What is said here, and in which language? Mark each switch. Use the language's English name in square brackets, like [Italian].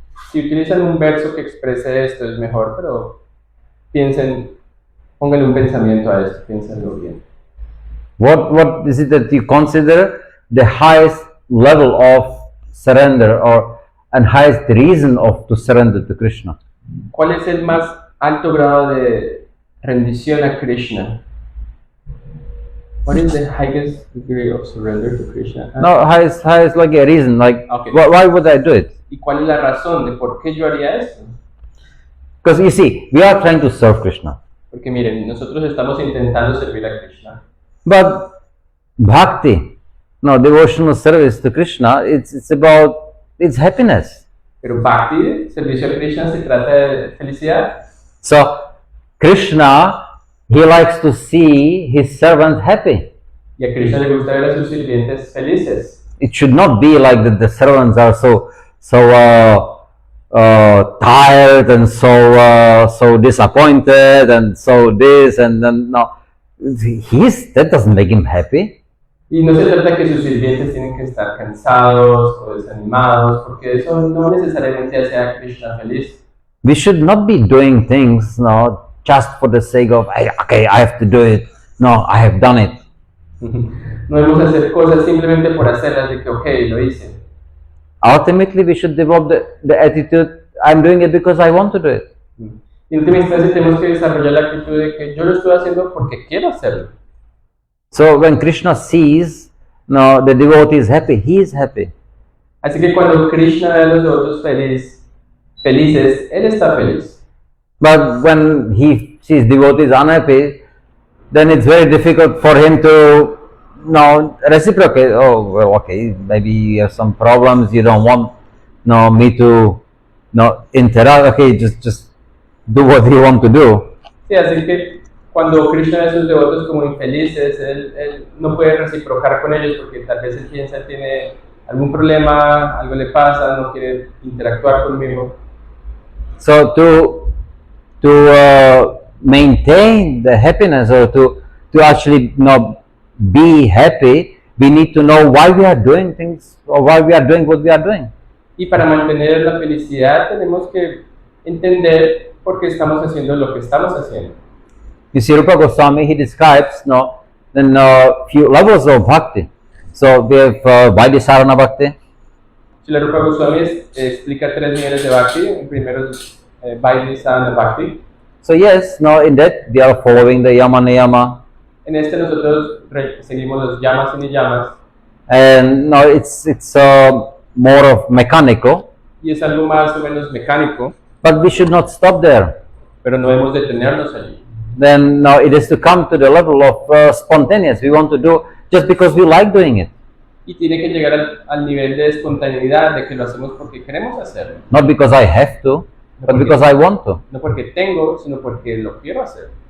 [Spanish] Si utilizan un verso que exprese esto es mejor, pero pónganle un pensamiento a esto, piénsenlo bien. [English] What is it that you consider the highest level of surrender, and highest reason to surrender to Krishna? [Spanish] ¿Cuál es el más alto grado de rendición a Krishna? [English] What is the highest degree of surrender to Krishna? No, highest like a reason, like Okay. why would I do it? [Spanish] ¿Y cuál es la razón de por qué yo haría esto? [English] Because you see, we are trying to serve Krishna, [Spanish] Porque miren, nosotros estamos intentando servir a Krishna. [English] but bhakti, devotional service to Krishna, it's about its happiness. [Spanish] Pero Bhakti, servicio a Krishna, se trata de felicidad. [English] So Krishna, he likes to see his servants happy. [Spanish] Y a Krishna le gusta ver a sus sirvientes felices. [English] It should not be like that the servants are so tired and so disappointed and so this and then no. That doesn't make him happy. [Spanish] Y no se trata que sus sirvientes tienen que estar cansados o desanimados, porque eso no necesariamente hace a Krishna feliz. [English] We should not be doing things just for the sake of okay, I have to do it. No, I have done it. [Spanish] No debemos hacer cosas simplemente por hacerlas de que ok, lo hice. [English] Ultimately, we should develop the attitude, I'm doing it because I want to do it. [Spanish] Y en última instancia tenemos que desarrollar la actitud de que yo lo estoy haciendo porque quiero hacerlo. [English] So when Krishna sees the devotee is happy, he is happy. [Spanish] Así que cuando Krishna ve a los devotos felices, él está feliz. [English] But when he sees devotees unhappy, then it's very difficult for him to reciprocate. Oh, well, okay, maybe you have some problems, you don't want me to interact. Okay, just do what you want to do. [Spanish] Sí, así que cuando Krishna ve a sus devotos como infelices, él no puede reciprocar con ellos porque tal vez él piensa que tiene algún problema, algo le pasa, no quiere interactuar conmigo. [English] So to maintain the happiness, or to actually be happy, we need to know why we are doing things, or why we are doing what we are doing. [Spanish] Y para mantener la felicidad tenemos que entender por qué estamos haciendo lo que estamos haciendo. [English] You see, Rupa Goswami, he describes few levels of bhakti. So we have Vaidisarana bhakti. [Spanish] Srila Rupa Goswami explica 3 niveles de bhakti. El primero es Vaidisarana bhakti. [English] So yes, in that we are following the yama niyama. [Spanish] En este nosotros seguimos los yamas y niyamas. [English] And it's more of mechanical. [Spanish] Y es algo más o menos mecánico. [English] But we should not stop there. [Spanish] Pero no debemos detenernos allí. [English] Then it is to come to the level of spontaneous. We want to do just because we like doing it. [Spanish] Y tiene que llegar al nivel de espontaneidad, de que lo hacemos porque queremos hacerlo. [English] Not because I have to, but because I want to. [Spanish] No porque tengo, sino porque lo quiero hacer.